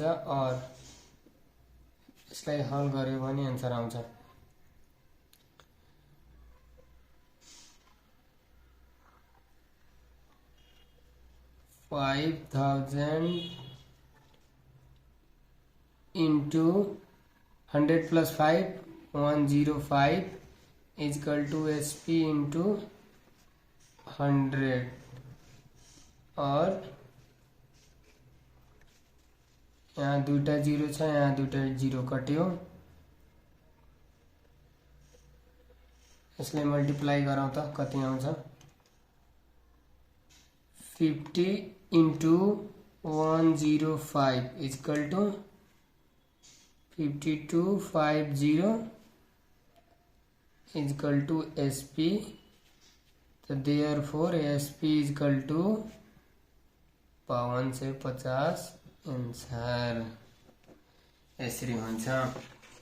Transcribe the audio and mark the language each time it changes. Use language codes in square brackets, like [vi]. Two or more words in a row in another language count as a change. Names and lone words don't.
[en] और [ne] यसलाई हल गर्यो भने आन्सर आउँछ [en] 5000 into 100 plus 5 105 is equal to SP into 100 और [ne] यहाँ दुईटा जीरो छ यहाँ दुईटा जीरो कट्यो यसले मल्टिप्लाई गरौँ त कति आउँछ [en] 50 into 105 is equal to 5250 is equal to SP. So therefore SP is equal to 52 से 50 [ne] आंसर यसरी हुन्छ।